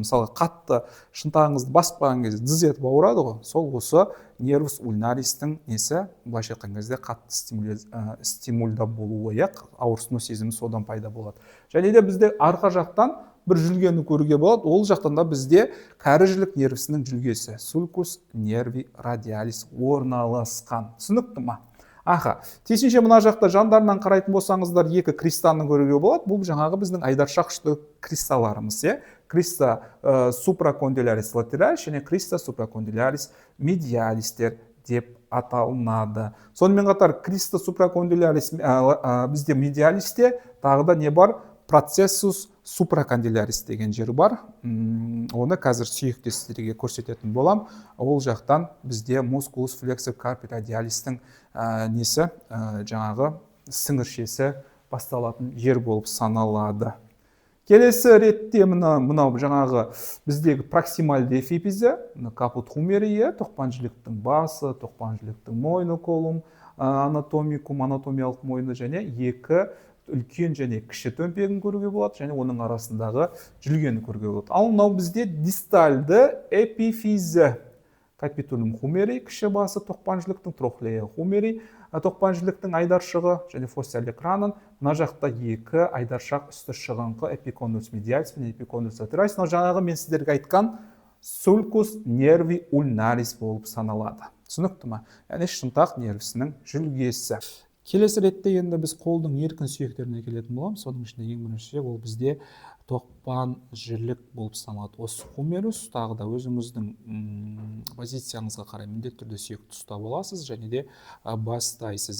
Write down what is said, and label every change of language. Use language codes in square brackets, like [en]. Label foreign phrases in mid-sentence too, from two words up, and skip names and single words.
[kk] Мысалы қатты шынтағыңызды басып қалған кезде дыз етіп ауырады ғой, сол осы [la] nervus ulnaris [kk] несі, былайша айтқан кезде қатты стимульда болуы, ауырсыну сезімі содан пайда болады. Және де бізде арқа жақтан бір жүлгені көруге болады, ол жақтан да бізде кәрі жілік нервісінің жүлгесі [la] sulcus nervi radialis [kk] орналасқан. Түсінікті ма? Тиісінше мына жақта жандарынан қарайтын болсаңыздар екі кристаны көруге болады. Бұл жаңағы біздің айдаршақ ұшты кристаларымыз, [la] crista supracondylaris lateralis [kk] және [la] crista supracondylaris medialis [kk] деп аталынады. Сонымен қатар [la] crista supracondylaris [kk] бізде медиалисте тағы да не бар? [la] Processus supracondylaris [kk] деген жері бар. Оны қазір сүйекте сіздерге көрсететін болам. Ол жақтан бізде [la] musculus flexor carpi radialisтің [kk] несі, жаңағы сіңіршесі басталатын жер болып саналады. Келесі ретте мынау жаңағы біздегі проксимальды эфипизі, [la] caput humeri, [kk] тоқпан жіліктің басы, тоқпан жіліктің мойны, [la] collum anatomicum, [kk] анатомиялық мойны және екі үлкен және кіші төмпегін көруге болады, және оның арасындағы жүлгені көруге болады. Ал мынау бізде дистальды эпифизі, [la] capitulum humeri, [kk] кіші басы, тоқпан жіліктің [la] trochlea humeri, [kk] тоқпан жіліктің айдаршығы және фоссиал экранын, мына жақта екі айдаршақ үсті шығыңқы [la] epicondylus medialis [kk] пен [la] epicondylus lateralis, [kk] жаңағы мен сіздерге айтқан [la] sulcus nervi ulnaris [kk] болып саналады. Түсінікті ма? Яғни шынтақ нервісінің жүлгесі. Келесі ретте енді біз қолдың еркін сүйектеріне келетін боламыз. Соның ішінде ең бірінші ол бізде тоқпан жілік болып саналады. [la] Os humerus, [kk] тағы да өзіңіздің позицияңызға қарай міндетті түрде сүйекті ұстап аласыз және де бастайсыз.